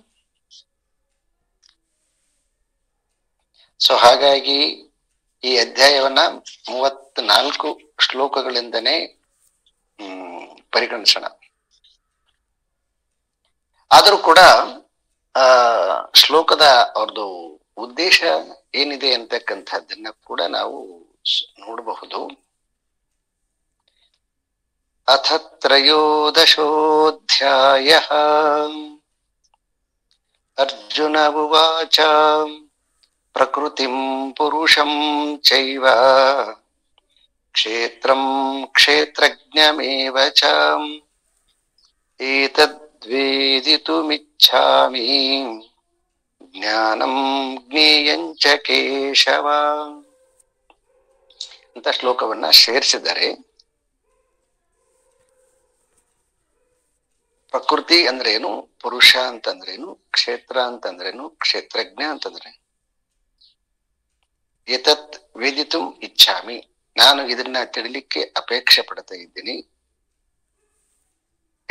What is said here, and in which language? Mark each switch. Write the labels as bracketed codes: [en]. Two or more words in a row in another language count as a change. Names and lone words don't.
[kn] ಸೊ ಹಾಗಾಗಿ ಈ ಅಧ್ಯಾಯವನ್ನ 34 ಶ್ಲೋಕಗಳಿಂದನೇ ಪರಿಗಣಿಸೋಣ. ಆದರೂ ಕೂಡ ಆ ಶ್ಲೋಕದ ಅವ್ರದ್ದು ಉದ್ದೇಶ ಏನಿದೆ ಅಂತಕ್ಕಂಥದ್ದನ್ನ ಕೂಡ ನಾವು ನೋಡಬಹುದು. [sa] ಅಥ ತ್ರಯೋದಶೋऽಧ್ಯಾಯಃ ಅರ್ಜುನ ಉವಾಚ ಪ್ರಕೃತಿಂ ಪುರುಷಂ ಚೈವ ಕ್ಷೇತ್ರಂ ಕ್ಷೇತ್ರಜ್ಞಮೇವ ಚ ಏತದ್ವೇದಿತುಮಿಚ್ಛಾಮಿ ಜ್ಞಾನಂ ಜ್ಞೇಯಂ ಚ ಕೇಶವ [kn] ಅಂತ ಶ್ಲೋಕವನ್ನ ಸೇರಿಸಿದ್ದಾರೆ. ಪ್ರಕೃತಿ ಅಂದ್ರೇನು, ಪುರುಷ ಅಂತಂದ್ರೇನು, ಕ್ಷೇತ್ರ ಅಂತಂದ್ರೇನು, ಕ್ಷೇತ್ರಜ್ಞ ಅಂತಂದ್ರೆ [sa] ಏತತ್ ವೇದಿತುಂ ಇಚ್ಛಾಮಿ, [kn] ನಾನು ಇದನ್ನ ತಿಳಿಲಿಕ್ಕೆ ಅಪೇಕ್ಷೆ ಪಡ್ತಾ ಇದ್ದೀನಿ.